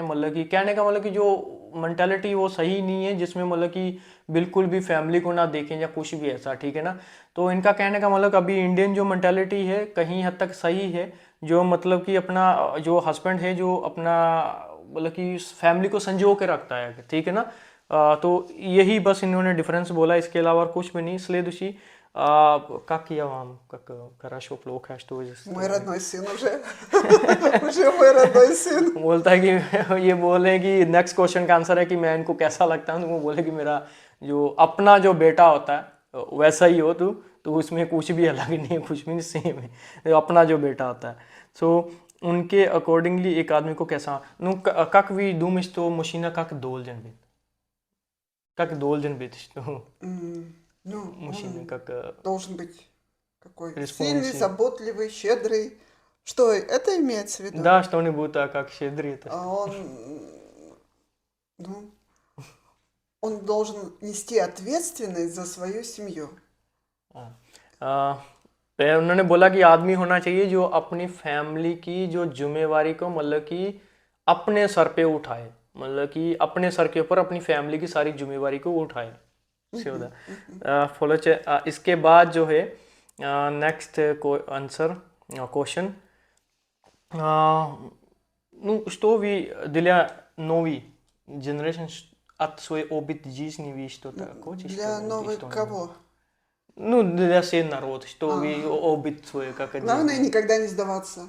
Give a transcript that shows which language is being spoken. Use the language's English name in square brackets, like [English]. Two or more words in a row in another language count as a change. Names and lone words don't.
[Hindi] मतलब कि कहने का मतलब कि जो मेंटालिटी वो सही नहीं है, जिसमें मतलब कि बिल्कुल भी फैमिली को ना देखें या कुछ भी ऐसा, ठीक है ना। तो इनका कहने का मतलब अभी इंडियन जो मेंटालिटी है कहीं हद तक सही है, जो मतलब कि अपना जो हस्बैंड है जो अपना मतलब कि फैमिली को संजो के रखता है, ठीक है ना। तो यही बस इन्होंने डिफरेंस बोला, इसके अलावा और कुछ भी नहीं। [Russian] Следующий. Как я вам, как хорошо, плохо, что здесь? Мой родной сын уже. Уже мой родной сын. [Hindi] बोलता है कि ये बोले कि [English] next question [Hindi] का आंसर है कि मैं इनको कैसा लगता हूँ, तो वो बोले कि मेरा जो अपना जो बेटा होता है वैसा ही हो तू, तो उसमें कुछ भी अलग नहीं है, कुछ भी नहीं, सेम है, तो अपना जो बेटा होता है। सो उनके अकॉर्डिंगली एक आदमी को कैसा नु [Russian] как вы думаете, что мужчина как должен быть? Как должен быть, что Ну, мужчина он как должен быть какой? Responsive. Сильный, заботливый, щедрый. Что это имеется в виду? да, что-нибудь так, как щедрый это. Ну, он должен нести ответственность за свою семью. [Hindi] उन्होंने बोला कि आदमी होना चाहिए जो अपनी फैमिली की जो जिम्मेवारी को मतलब कि अपने सर पे उठाए, मतलब कि अपने सर के ऊपर अपनी फैमिली की सारी जिम्मेवारी को उठाए। फॉलो इसके बाद जो है [English] next answer question, [Russian] ну что вы для новой generation att свой опыт жизни, ви что-то хочешь Для сказать? новой Что-нибудь? кого? Ну, для всех народ, что вы опыт свой, как это Главное делаете? никогда не сдаваться.